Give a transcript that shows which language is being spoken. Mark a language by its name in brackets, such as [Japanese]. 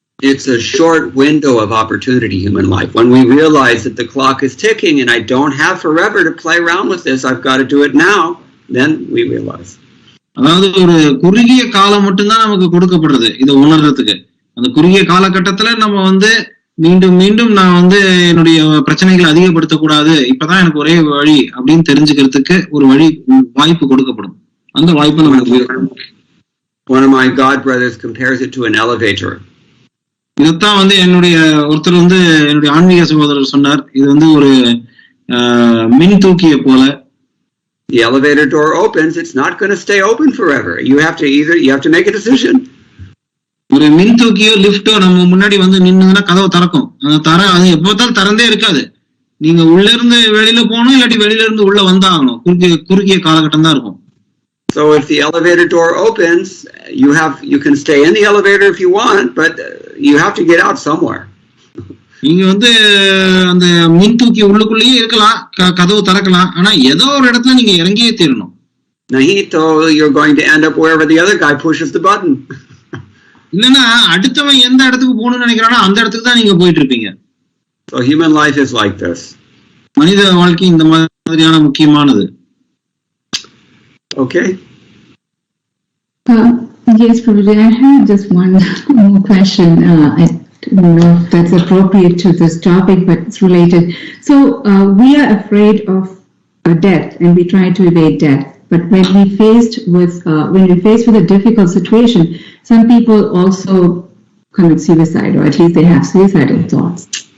[English] It's a short window of opportunity, human life. When we realize that the clock is ticking and I don't have forever to play around with this, I've got to do it now, then we realize. [Tamil] அதாவது ஒரு குறுகிய காலம் மட்டும்தான் நமக்கு கொடுக்கப்படுறது இதை உணர்றதுக்கு. அந்த குறுகிய காலகட்டத்துல நம்ம மீண்டும் நான் என்னுடைய பிரச்சனைகளை அதிகப்படுத்தக்கூடாது, இப்பதான் எனக்கு ஒரே வழி அப்படின்னு தெரிஞ்சுக்கிறதுக்கு ஒரு வாய்ப்பு கொடுக்கப்படும். அந்த வாய்ப்பு நமக்கு. [English] One of my god brothers compares it to an elevator. [Tamil] இதைத்தான் ஒருத்தர் என்னுடைய ஆன்மீக சகோதரர் சொன்னார். இது ஒரு மின் தூக்கிய போல. [English] The elevator door opens, it's not going to stay open forever. You have to make a decision. [Tamil] ஒரு மின் தூக்கியோ லிப்டோ நம்ம முன்னாடி நின்னுதுன்னா கதவை திறக்கும். அது எப்போதாலும் திறந்தே இருக்காது. நீங்க உள்ள இருந்து வெளியில போகணும், இல்லாட்டி வெளியில இருந்து உள்ள வந்தாகணும். குறுகிய காலகட்டம் தான் இருக்கும். [English] So if the elevator door opens, you can stay in the elevator if you want, but you have to get out somewhere. [Tamil] நீங்க அந்த மின் தூக்கி உள்ளுக்குள்ளேயே இருக்கலாம், கதவு திறக்கலாம், ஆனா ஏதோ ஒரு இடத்துல நீங்க இறங்கியே தீரணும். [Hindi] Nahito, [English] you're going to end up wherever the other guy pushes the button. [Tamil] இல்லன்னா அடுத்தவன் எந்த இடத்துக்கு போகணும்னு நினைக்கிறானோ அந்த இடத்துக்கு தான் நீங்க போயிட்டு இருப்பீங்க. [English] So human life is like this. [Tamil] மனித வாழ்க்கை இந்த மாதிரியான முக்கியமானது. [English] Okay. Yes, Prabhuji, I have just one more question. I don't know if that's appropriate to this topic, but it's related. So we are afraid of death and we try to evade death. But when we're faced with a difficult situation, some people also commit suicide, or at least they have suicidal thoughts.